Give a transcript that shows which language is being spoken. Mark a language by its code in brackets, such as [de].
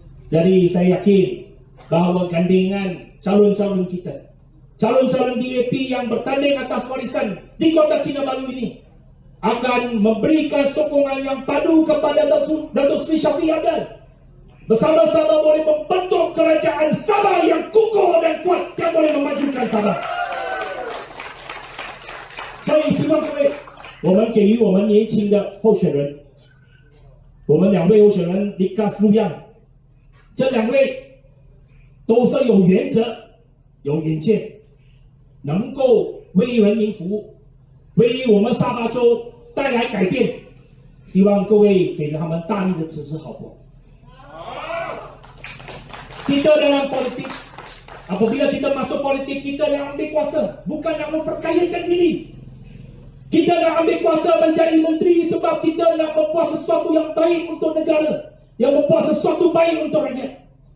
[ms] Jadi saya yakin bahawa gandengan calon-calon kita, calon-calon DAP yang bertanding atas warisan di Kota Kinabalu ini akan memberikan sokongan yang padu kepada Datuk Seri Shafie Apdal. Bersama-sama boleh membentuk kerajaan Sabah yang kukuh dan kuat yang boleh memajukan Sabah. [zh] 所以希望各位，我们给予我们年轻的候选人，我们2位候选人 Likas Luyang， 这2位都是有原则、有远见，能够为人民服务，为我们沙巴州带来改变。希望各位给他们大力的支持，好不好？ [ms] Kita dalam politik, apabila kita masuk politik, kita nak ambil kuasa, bukan nak memperkayakan diri. Kita nak ambil kuasa menjadi menteri sebab kita nak membuat sesuatu yang baik untuk negara, yang membuat sesuatu baik untuk rakyat.